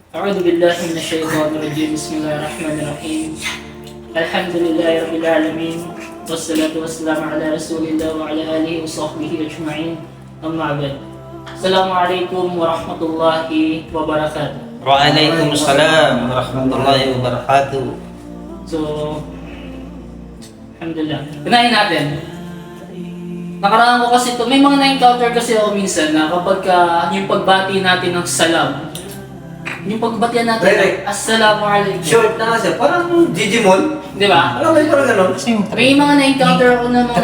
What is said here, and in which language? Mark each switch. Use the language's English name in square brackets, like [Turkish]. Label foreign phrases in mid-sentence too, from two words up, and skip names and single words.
[Arabic] أعوذ بالله من الشيطان الرجيم بسم الله الرحمن الرحيم الحمد لله رب العالمين والصلاة والسلام على رسول الله وعلى آله وصحبه أجمعين أما بعد السلام عليكم ورحمة الله وبركاته. وعليكم السلام ورحمة الله وبركاته. So, Alhamdulillah. [Filipino] Unahin natin. Nakaraan ko kasi ito, may mga na-encounter kasi ako minsan na kapag yung pagbati natin ng salam, yung pagbati natin [English] Direct. [Arabic] Assalamualaikum. [Filipino] Short na nga siya, parang Digimon. Di ba? Alam mo yung parang gano'n? May mga na-encounter ako na mga